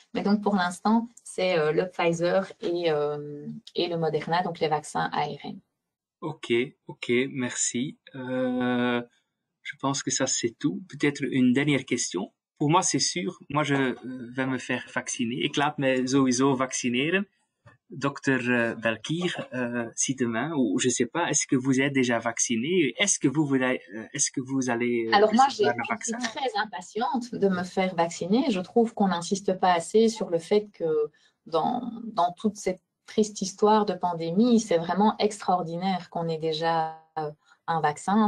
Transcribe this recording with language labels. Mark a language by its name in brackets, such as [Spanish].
[French] Mais donc pour l'instant, c'est le Pfizer et le Moderna, donc les vaccins ARN. Ok, merci. Je pense que ça c'est tout. Peut-être une dernière question. Pour moi, c'est sûr, moi je vais me faire vacciner. [Dutch] Ik laat mij sowieso vaccineren. [French] Docteur Belkier, si demain, ou je sais pas, est-ce que vous êtes déjà vacciné? Est-ce que vous allez Alors moi, je recevoir le vaccin? suis très impatiente de me faire vacciner. Je trouve qu'on n'insiste pas assez sur le fait que dans toute cette triste histoire de pandémie, c'est vraiment extraordinaire qu'on ait déjà un vaccin.